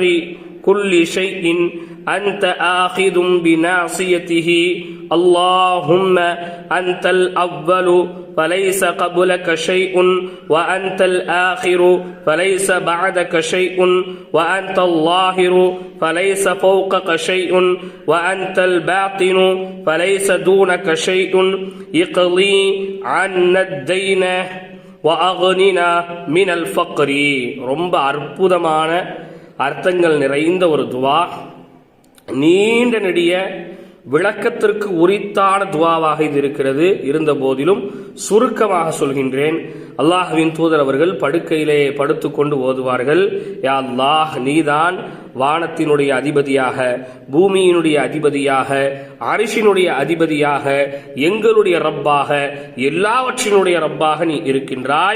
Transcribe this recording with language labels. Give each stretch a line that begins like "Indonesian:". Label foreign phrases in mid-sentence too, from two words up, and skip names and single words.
Arabic: كل شيء أنت آخذ بناصيته اللهم أنت الأول فليس قبلك شيء وأنت الآخر فليس بعدك شيء وأنت الظاهر فليس فوقك شيء وأنت الباطن فليس دونك شيء اقضي عنا الدين وأغننا من الفقر.
Tamil: ரொம்ப அற்புதமான அர்த்தங்கள் நிறைந்த ஒரு துவா, நீண்ட நெடிய விளக்கத்திற்கு உரித்தான துவாவாக இது இருக்கிறது. இருந்த போதிலும் சுருக்கமாக சொல்கின்றேன். அல்லாஹ்வின் தூதர் அவர்கள் படுக்கையிலே படுத்துக்கொண்டு ஓதுவார்கள், யா அல்லாஹ், நீதான் வானத்தினுடைய அதிபதியாக, பூமியினுடைய அதிபதியாக, அரிசினுடைய அதிபதியாக, எங்களுடைய ரப்பாக, எல்லாவற்றினுடைய ரப்பாக நீ இருக்கின்றாய்.